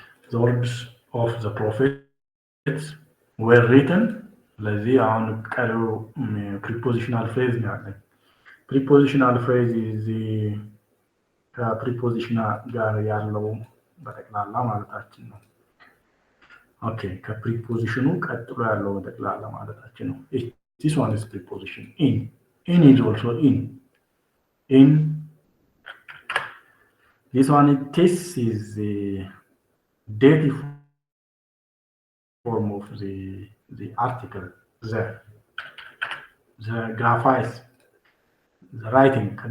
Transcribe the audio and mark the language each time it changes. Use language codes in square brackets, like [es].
[en] The words of the prophets were written. [am] ለዚህ አሁን ቀሪው ፕሪፖዚሽናል ፍሬዝ ነው ያለኝ። ፕሪፖዚሽናል ፍሬዝ እዚህ ከፕሪፖዚሽን ጋር ያለው በጠቅላላ ማለታችን ነው። ኦኬ ከፕሪፖዚሽኑ ቀጥሎ ያለው በጠቅላላ ማለታችን ነው። [en] This one is preposition in. In is also in. In. This one this is the dative form of the article. The graphies. The writing.